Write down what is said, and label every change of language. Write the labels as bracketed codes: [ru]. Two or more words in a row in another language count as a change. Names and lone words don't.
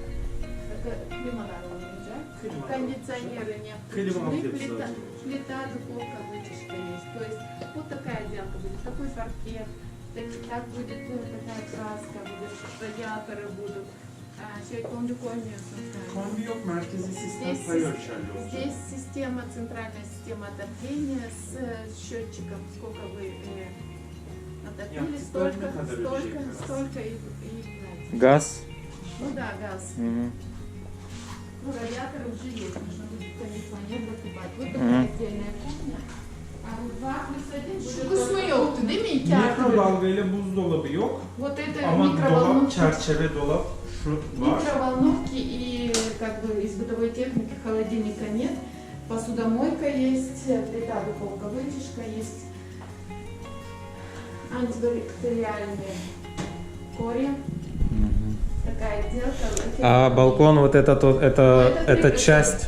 [ru] Кондиционеры нет. Плита, духовка, вытяжка есть. То есть вот такая отделка будет, такой паркет, так будет такая краска, будет, радиаторы будут. [tr] Комби koymuyorsun sen. Kombi yok, merkezi sistem [ru] Здесь, [tr] pay ölçerli olacak. [ru] здесь система, центральная система отопления с счетчиком, сколько вы отопили, столько и Газ. ну да, газ. Угу. Ну, радиаторы уже есть, нужно будет кондиционер закупать. Вот такая отдельная кухня. А вот 2+1 будет... [tr] Kısmı yoktu değil mi? 2 artı 1. Mikrodalga ile buzdolabı yok. [ru] Вот это [tr] Ama dolap, [ru] микроволновки. [tr] çerçeve dolap şu var. [ru] Микроволновки и как бы из бытовой техники холодильника нет. Посудомойка есть, плита, духовка, вытяжка есть. Антибактериальные кори. Такая отделка. А балкон вот это часть.